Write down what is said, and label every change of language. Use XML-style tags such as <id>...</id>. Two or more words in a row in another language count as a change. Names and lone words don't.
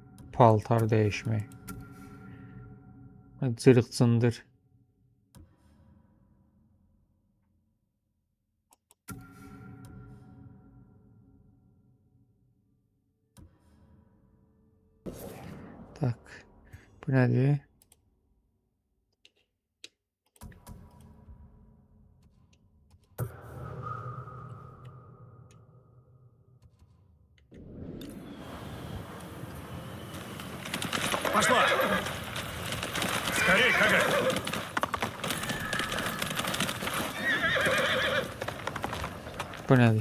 <az>Paltar dəyişmək. Cırıq-cındır. Tak. Bu nədir?</az> <ru>Пошла! Скорей, Хагар!</ru> <az>Bu nədir?</az>